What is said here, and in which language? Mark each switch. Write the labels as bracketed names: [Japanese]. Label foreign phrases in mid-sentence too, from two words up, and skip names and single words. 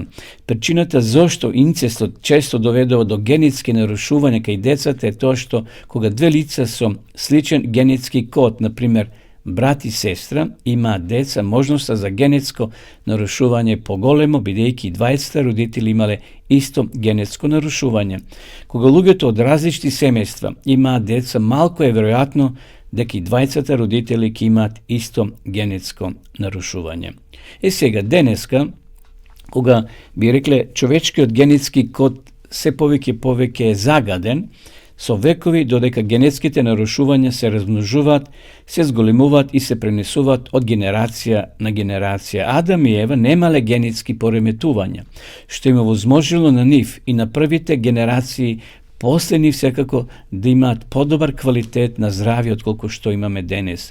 [Macedonian] Причината зошто инцестот често доведува до генетски нарушување кај децата е тоа што кога две лица со сличен генетски код, на пример брат и сестра, имаат деца, можноста за генетско нарушување е поголемо, бидејќи 20 родители имале исто генетско нарушување. Кога луѓето од различни семејства имаат деца, малку е веројатно дека и 20 родители ќе имаат исто генетско нарушување. Сега, денеска, кога би рекле човечкиот генетски код се повеќе е загаден, со векови додека генетските нарушувања се размножуваат, се зголемуваат и се пренесуваат од генерација на генерација. Адам и Ева немале генетски пореметувања, што им овозможило на нив и на првите генерации после нив секако да имаат подобар квалитет на здравје отколку што имаме денес.